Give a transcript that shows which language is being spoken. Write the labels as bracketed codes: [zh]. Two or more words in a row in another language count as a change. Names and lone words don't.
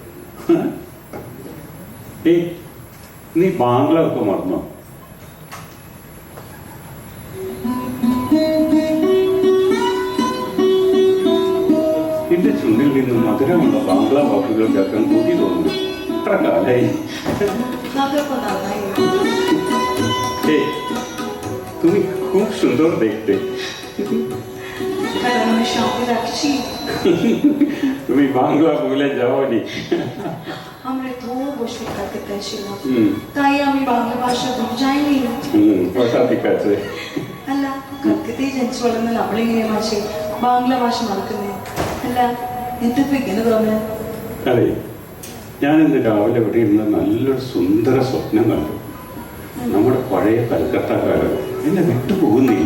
[ml] നീ ബാംഗ്ല ഒക്കെ മറന്നോ? എന്റെ ചുണ്ടിൽ നിന്നും മധുരമുള്ള ബാംഗ്ല വാക്കുകൾ കേൾക്കാൻ കൂടി തോന്നുന്നു. എത്ര കാലായി. [bn] তুমি খুব সুন্দর দেখতে। তুমি বাংলা ভুলে যাওনি। আমরা তো বসে কালকাতায় ছিলাম, তাই আমি বাংলা ভাষা ভুলে যাইনি। ওটা ঠিক আছে। [ml] അല്ല, കൽക്കത്തയിൽ ജനിച്ചു വളർന്ന നമ്മളിങ്ങനെ മാഷെ ബാംഗ്ല ഭാഷ മറക്കുന്നേ? അല്ല, എന്തിപ്പോ ഇങ്ങനെ തോന്നുന്നത്? അതെ, ഞാൻ ഇന്ന് രാവിലെ ഇവിടെ ഇരുന്ന് നല്ലൊരു സുന്ദര സ്വപ്നം കണ്ടു. നമ്മുടെ പഴയ കൽക്കത്ത കാലം എന്നെ വിട്ടുപോകുന്നില്ല.